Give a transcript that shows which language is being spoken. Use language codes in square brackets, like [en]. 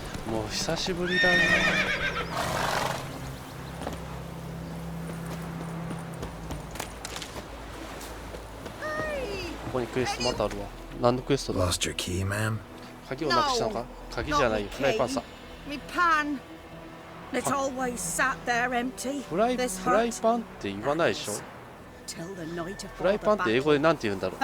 [ja] もう久しぶりだね。ここにクエストまたあるわ。何のクエストだ？ [en] Lost your key, ma'am? [ja] 鍵をなくしたのか？鍵じゃないよ、フライパンさ。 [en] Me pan. It's always sat there empty. [ja] フライパンって言わないでしょ。フライパンって英語でなんて言うんだろう。